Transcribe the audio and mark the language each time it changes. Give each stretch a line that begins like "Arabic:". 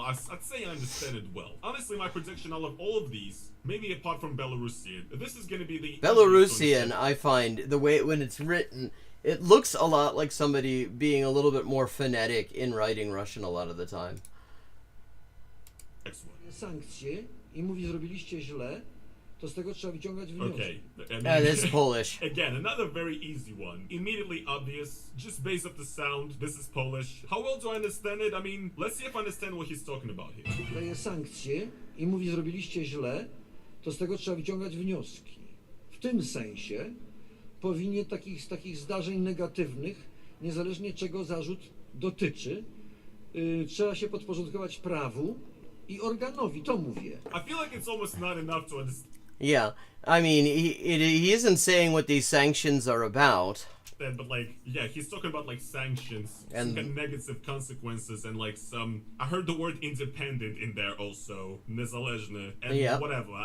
English: I'd say I understand it well. Honestly, my prediction out of all of these, maybe apart from Belarusian, this is gonna be the Belarusian, I find, the way when it's written, it looks a lot like somebody being a little bit more phonetic in writing Russian a lot of the time. Next one.
Polish: Sankcje I mówi zrobiliście źle, to z tego trzeba wyciągać wnioski.
English: Okay. This is Polish. Again, another very easy one. Immediately obvious, just based off the sound. This is Polish. How well do I understand it? I mean, let's see if I understand what he's talking about here.
Polish: Daje sankcje I mówi zrobiliście źle, to z tego trzeba wyciągać wnioski. W tym sensie powinien z takich zdarzeń negatywnych, niezależnie czego zarzut dotyczy, trzeba się podporządkować prawu I organowi, to mówię.
English: I feel like it's almost not enough to understand. Yeah, I mean, he isn't saying what these sanctions are about. But like, yeah, he's talking about like sanctions and some kind of negative consequences and like some. I heard the word independent in there also, незалежно, and whatever.